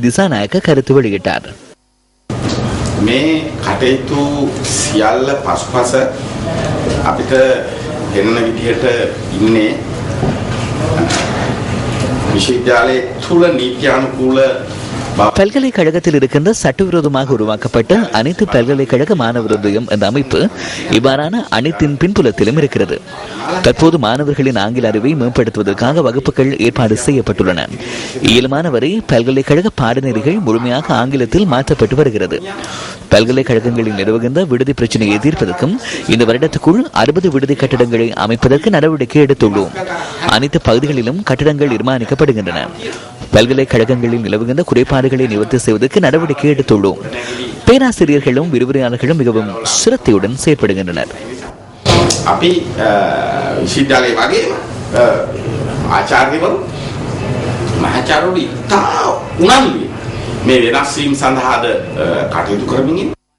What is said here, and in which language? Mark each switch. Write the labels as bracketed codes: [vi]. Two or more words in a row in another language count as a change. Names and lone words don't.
[ta] திசாநாயக்க கருத்து வெளியிட்டார். [si] මේ කටයුතු සියල්ල පසුපස අපිට ගෙනන විදිහට ඉන්නේ විශ්වවිද්‍යාලයේ තුල නීත්‍යානුකූල [ta] பல்கலைக்கழகத்தில் இருக்கின்ற சட்டவிரோதமாக உருவாக்கப்பட்ட அனைத்து பல்கலைக்கழக மாணவர் ஒன்றியம் என்ற அமைப்பு இவ்வாறான அனைத்தின் பின்புலத்திலும் இருக்கிறது. தற்போது மாணவர்களின் ஆங்கில அறிவை மேம்படுத்துவதற்காக வகுப்புகள் ஏற்பாடு செய்யப்பட்டுள்ளன. இயலுமானவரை பல்கலைக்கழக பாடநெறிகள் முழுமையாக ஆங்கிலத்தில் மாற்றப்பட்டு வருகிறது. பல்கலைக்கழகங்களில் நிலவுகின்ற விடுதி பிரச்சனையை தீர்ப்பதற்கும் இந்த வருடத்துக்குள் 60 விடுதி கட்டிடங்களை அமைப்பதற்கு நடவடிக்கை எடுத்துள்ளோம். அனைத்து பகுதிகளிலும் கட்டிடங்கள் நிர்மாணிக்கப்படுகின்றன. பல்கலைக்கழகங்களில் நிலவுகின்ற குறைபாடுகளை நிவர்த்தி செய்வதற்கு நடவடிக்கை எடுத்துள்ளோம். பேராசிரியர்களும் விரிவுரையாளர்களும் மிகவும் சிரத்தையுடன் செயற்படுகின்றனர். [si] අපි විශ්වවිද්‍යාලයේ වගේම ආචාර්යවරු මහාචාර්යවරු ඉතා උනන්දුයි මේ වෙනස් වීම සඳහාද කටයුතු කරමින්